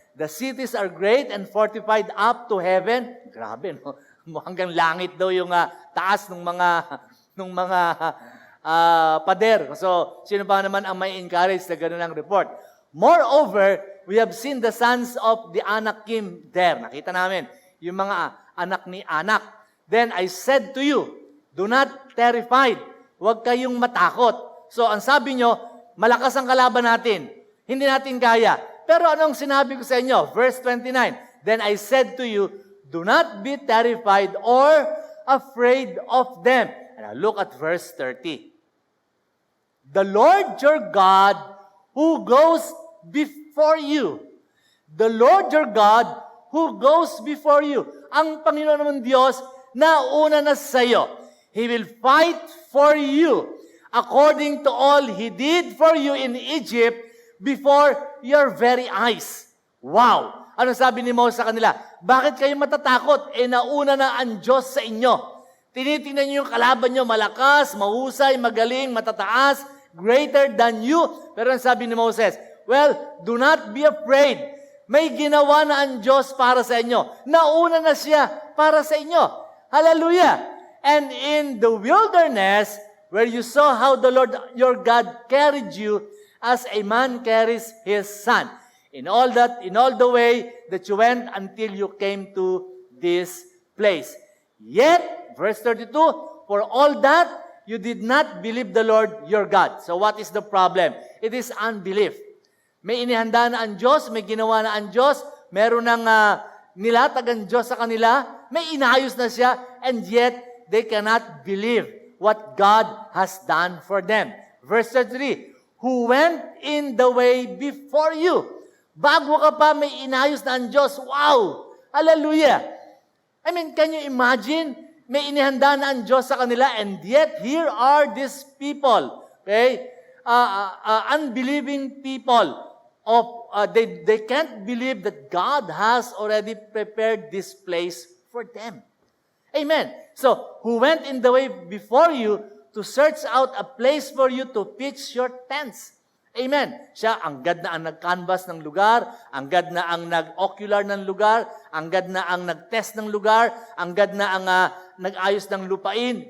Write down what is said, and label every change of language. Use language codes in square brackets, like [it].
[en] The cities are great and fortified up to heaven. [tl] Grabe, no? Hanggang langit daw yung taas ng mga pader. So, sino pa naman ang may encourage na gano'n ang report? [en] Moreover, we have seen the sons of the Anakim there. [tl] Nakita namin yung mga anak ni Anak. [en] Then I said to you, do not terrified. [tl] Huwag kayong matakot. So, ang sabi nyo, malakas ang kalaban natin. Hindi natin kaya. Pero anong sinabi ko sa inyo? [en] Verse 29, then I said to you, do not be terrified or afraid of them. And now look at verse 30. The Lord your God who goes before you. The Lord your God who goes before you. [tl] Ang Panginoon naman Diyos na una na sa iyo. [en] He will fight for you according to all He did for you in Egypt before your very eyes. [tl] Wow! Ano sabi ni Moses sa kanila? Bakit kayo matatakot? Nauna na ang Diyos sa inyo. Tinitingnan niyo yung kalaban niyo, malakas, mahusay, magaling, matataas, [en] greater than you. [tl] Pero ang sabi ni Moses, well, [en] do not be afraid. [tl] May ginawa na ang Diyos para sa inyo. Nauna na siya para sa inyo. Hallelujah! [en] And in the wilderness, where you saw how the Lord your God carried you as a man carries his son. In all the way that you went until you came to this place. Yet, verse 32, for all that, you did not believe the Lord your God. So what is the problem? It is unbelief. [tl] May inihanda na ang Diyos, may ginawa na ang Diyos, meron ng nilatag ang Diyos sa kanila, may inayos na siya, and yet, [en] they cannot believe what God has done for them. Verse 33, who went in the way before you. [tl] Bago ka pa, may inayos na ang Diyos. [en] Wow! Hallelujah! I mean, can you imagine? [tl] May inihanda na ang Diyos sa kanila, [en] and yet, here are these people, okay? Unbelieving people. They can't believe that God has already prepared this place for them. Amen. So, who went in the way before you to search out a place for you to pitch your tents. Amen. [tl] Siya, anggad na ang nag-canvas ng lugar, anggad na ang nag-ocular ng lugar, anggad na ang nag-test ng lugar, anggad na ang nag-ayos ng lupain.